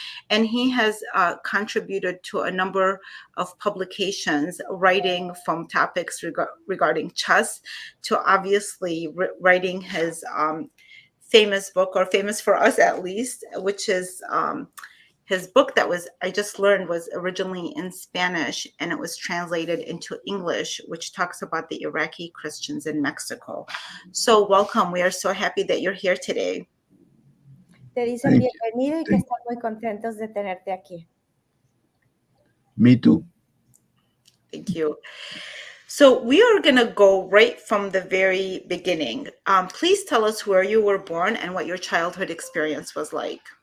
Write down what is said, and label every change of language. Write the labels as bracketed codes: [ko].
[en] And he has contributed to a number of publications, writing from topics regarding chess to obviously writing his famous book, or famous for us at least, which is his book that I just learned was originally in Spanish, and it was translated into English, which talks about the Iraqi Christians in Mexico. So welcome. We are so happy that you're here today. [es] Te dicen bienvenido y que están muy contentos de tenerte aquí. [en] Me too. Thank you. So we are going to go right from the very beginning. Please tell us where you were born and what your childhood experience was like.